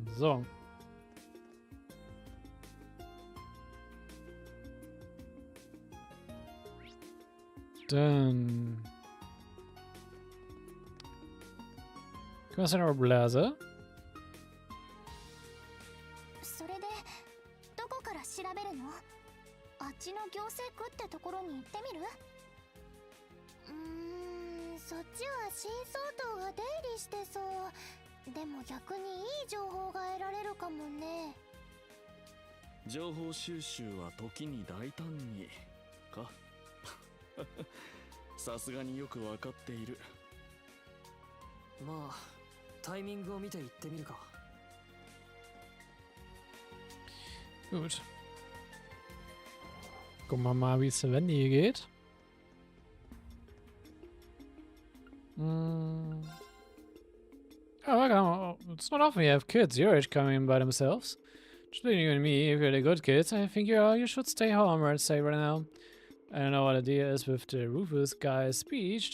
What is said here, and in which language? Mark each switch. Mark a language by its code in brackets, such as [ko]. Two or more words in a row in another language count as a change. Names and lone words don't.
[de] So. Dann Was ist denn eure Blase? [ja] それでどこから調べるの？あっちの行政区ってところに行ってみる？そっちは新総統が出入りしてそう。でも逆にいい情報が得られるかもね。情報収集は時に大胆にかさすがによくわかっている。まあタイミングを見て行ってみるか。 [de] Gut. Gucken wir mal, wie es Sven hier geht. [en] Oh, it's not often you have kids your age coming in by themselves. Just between you and me, if you're the good kids, I think you should stay home, I'd say right now. I don't know what the deal is with the Rufus guy's speech.